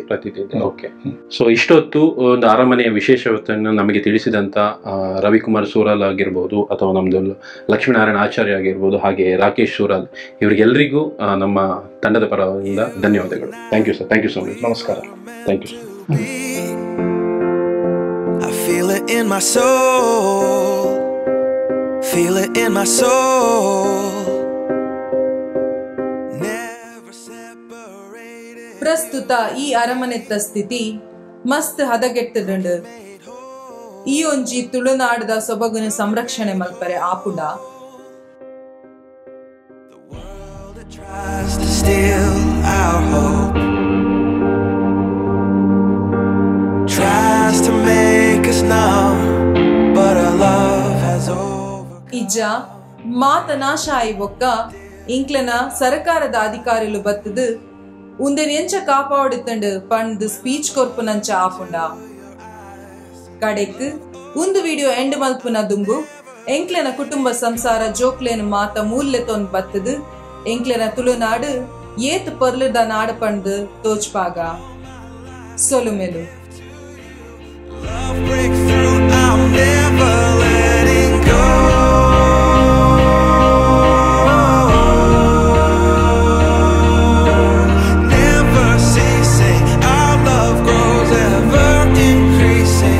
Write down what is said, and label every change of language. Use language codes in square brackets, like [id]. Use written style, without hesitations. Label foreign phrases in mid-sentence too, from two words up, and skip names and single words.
[kn] ಓಕೆ. ಸೊ ಇಷ್ಟೊತ್ತು ಒಂದು ಅರಮನೆಯ ವಿಶೇಷತೆಯನ್ನು ನಮಗೆ ತಿಳಿಸಿದಂತ ರವಿಕುಮಾರ್ ಸೂರಾಲ್ ಆಗಿರ್ಬೋದು, ಅಥವಾ ನಮ್ದು ಲಕ್ಷ್ಮೀನಾರಾಯಣ ಆಚಾರ್ಯ ಆಗಿರ್ಬೋದು, ಹಾಗೆ ರಾಕೇಶ್ ಸೂರಾಲ್, ಇವರಿಗೆಲ್ಲರಿಗೂ ನಮ್ಮ ತಂಡದ ಪರದಿಂದ ಧನ್ಯವಾದಗಳು. [en] thank you sir. thank you so much. [kn] ನಮಸ್ಕಾರ. [en] thank you. I feel it in my soul, feel it in my soul, never separated. [tcy] ಪ್ರಸ್ತುತ ಈ ಅರಮನೆತ್ತ ಸ್ಥಿತಿ ಮಸ್ತ್ ಹದಗೆಟ್ಟದುಂಡು. ಈ ಒಂಜಿ ತುಳುನಾಡದ ಸೊಬಗುನ ಸಂರಕ್ಷಣೆ ಮಲ್ಪರೆ ಆಪುಡ. [en] Tries to steal our hope, tries to make us numb, but our love has overcome. [tcy] ಇಜ್ಜ ಮಾತ ನಾಶ ಆಯಿ ಒಕ್ಕ ಇಂಕ್ಲನ ಸರ್ಕಾರದ ಅಧಿಕಾರಿಲು ಬತ್ತದು ಉಂದೆನ್ ಎಂಚ ಕಾಪಾಡುತ್ತಂಡು ಪಂಡ್ ಸ್ಪೀಚ್ ಕೊರ್ಪುನಂಚ ಆಪುಂಡ. ಕಡೆಕ್ ಒಂದು ವಿಡಿಯೋ ಎಂಡ್ ಮಲ್ಪುನ ದುಂಬು ಎಂಕ್ಲೆನ ಕುಟುಂಬ ಸಂಸಾರ ಜೋಕ್ಲೆನ ಮಾತ ಮೂಲ್ಯ ತೊಂದ್ ಬತ್ತದು ಎಂಕ್ಲೆನ ತುಳುನಾಡು ಏತ್ ಪರ್ಲದ ನಾಡ ಪಂಡ್ ತೋಚ್ಪಾಗ ಸೊಲುಮೆಲು. [en] Love break through, I'm never letting go. Never ceasing, our love grows ever increasing.